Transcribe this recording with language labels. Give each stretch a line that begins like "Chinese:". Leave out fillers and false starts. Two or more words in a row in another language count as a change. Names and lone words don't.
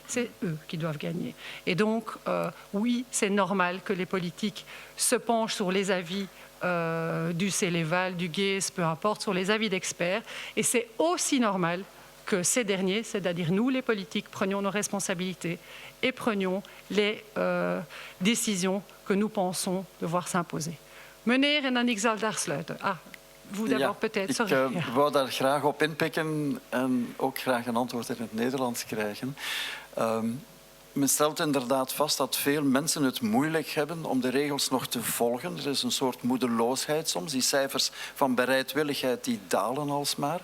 French: C'est eux qui doivent gagner. Et donc, oui, c'est normal que les politiques se penchent sur les avis du Céléval, du GAES, peu importe, sur les avis d'experts. Et c'est aussi normal que ces derniers, c'est-à-dire nous, les politiques, prenions nos responsabilités et prenions les décisions que nous pensons devoir s'imposer.
Dutch: Meneer, en dan ik zal daar sluiten.
French: Vous d'abord peut-être.
Dutch: Sorry. Ik wou daar graag op inpikken en ook graag een antwoord in het Nederlands krijgen. Men stelt inderdaad vast dat veel mensen het moeilijk hebben om de regels nog te volgen. Er is een soort moedeloosheid soms. Die cijfers van bereidwilligheid die dalen alsmaar.